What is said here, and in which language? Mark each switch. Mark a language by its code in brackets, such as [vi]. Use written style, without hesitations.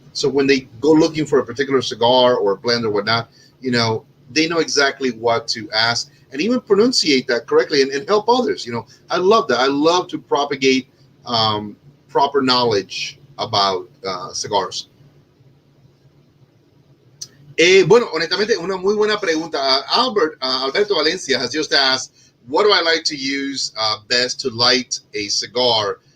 [en] So when they go looking for a particular cigar or a blend or whatnot, they know exactly what to ask and even pronunciate that correctly and help others. I love that. I love to propagate proper knowledge about cigars. [es] Bueno, honestamente, una muy buena pregunta. [en] Alberto Valencia has just asked, what do I like to use best to light a cigar?